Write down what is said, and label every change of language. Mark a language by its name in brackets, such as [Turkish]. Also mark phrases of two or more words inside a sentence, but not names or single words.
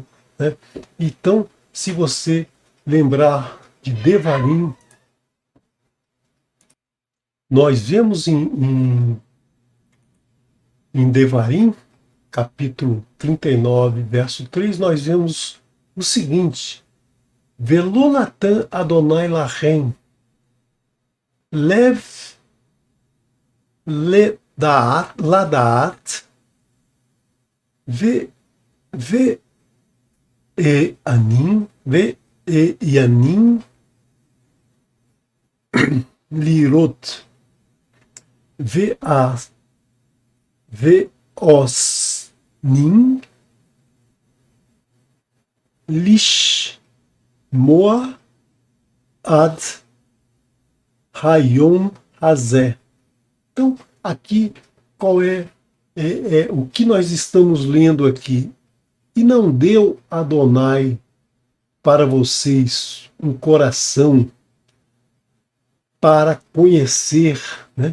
[Portuguese] Né? Então, se você lembrar de Devarim, nós vemos em Devarim, capítulo 39, verso 3, nós vemos o seguinte: [Hebrew] ולא נתן אדוני לכם לב לדעת ועינים לראות ואזנים לשמוע עד היום הזה. [Portuguese] Então, aqui, qual é o que nós estamos lendo aqui? E não deu Adonai para vocês um coração para conhecer, né?